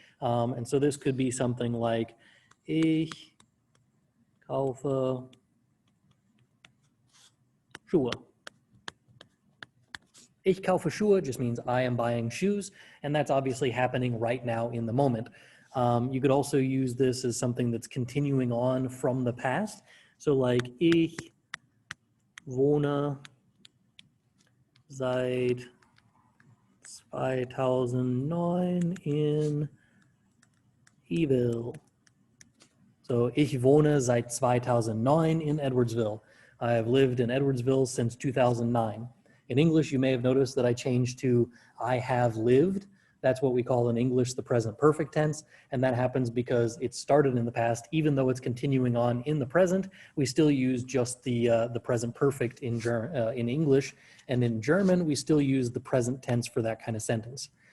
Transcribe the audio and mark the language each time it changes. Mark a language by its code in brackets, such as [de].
[en] And so this could be something like, [de] Ich kaufe Schuhe. Ich kaufe Schuhe [en] just means I am buying shoes, and that's obviously happening right now in the moment. You could also use this as something that's continuing on from the past. So like, [de] Ich wohne seit 2009 in Evil. So, ich wohne seit 2009 in Edwardsville. [en] I have lived in Edwardsville since 2009. In English, you may have noticed that I changed to I have lived. That's what we call in English the present perfect tense, and that happens because it started in the past. Even though it's continuing on in the present, we still use just the present perfect in English, and in German we still use the present tense for that kind of sentence.